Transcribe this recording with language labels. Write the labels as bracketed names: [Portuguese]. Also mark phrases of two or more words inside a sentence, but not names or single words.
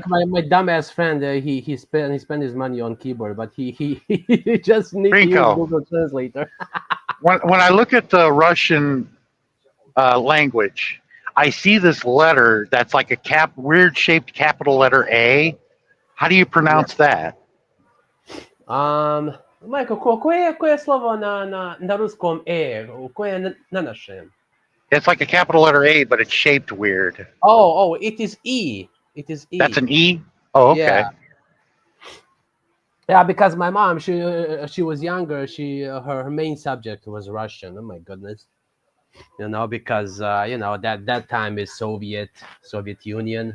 [English] think my dumbass friend he spent his money on keyboard, but he just need to use Rinko. Google Translator. When I look at the Russian language, I see this letter that's like a weird shaped capital letter A. How do you Yeah. pronounce that? [Serbian] Майко, koje slovo na ruskom koje na našem? [English] It's like a capital letter A, but it's shaped weird. Oh, it is E. It is That's E. an E. Oh, Yeah, okay. yeah. Because my mom, she was younger. Her main subject was Russian. Oh my goodness. because that time is Soviet Union.